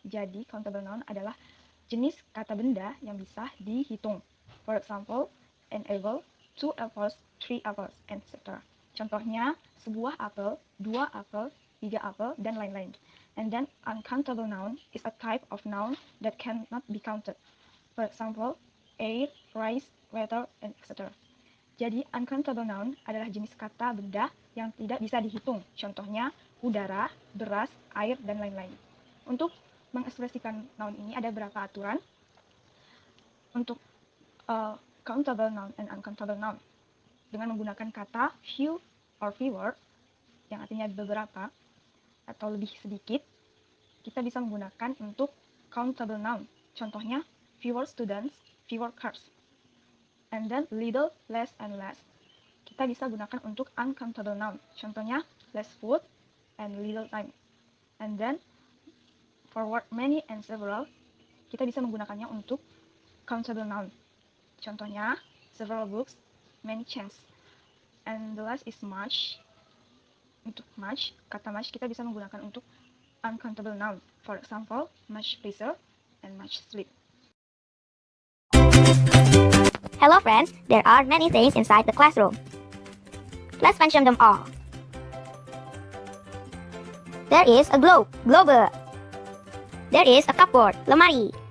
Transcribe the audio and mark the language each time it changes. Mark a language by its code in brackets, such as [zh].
[id] Jadi countable noun adalah jenis kata benda yang bisa dihitung. [en] For example, an apple, 2 apples, 3 apples, etc. [id] Contohnya, sebuah apel, 2 apel, 3 apel, dan lain-lain. [en] And then, uncountable noun is a type of noun that cannot be counted. For example, air, rice, water, and etc. [id] Jadi, uncountable noun adalah jenis kata benda yang tidak bisa dihitung. Contohnya, udara, beras, air, dan lain-lain. Untuk mengekspresikan noun ini ada beberapa aturan untuk countable noun and uncountable noun. Dengan menggunakan kata few or fewer, yang artinya beberapa atau lebih sedikit, kita bisa menggunakan untuk countable noun. Contohnya, [en] fewer students, fewer cars. And then little, less, and less. [id] Kita bisa gunakan untuk uncountable noun. Contohnya, [en] less food and little time. And then, for word many and several, [id] kita bisa menggunakannya untuk [en] countable noun. [id] Contohnya, [en] several books, many chairs. And the last is much. [id] Untuk much, kata much kita bisa menggunakan untuk uncountable noun. [en] For example, much pleasure and much sleep. Hello friends, there are many things inside the classroom. Let's mention them all. There is a globe, globe. There is a cupboard, lemari.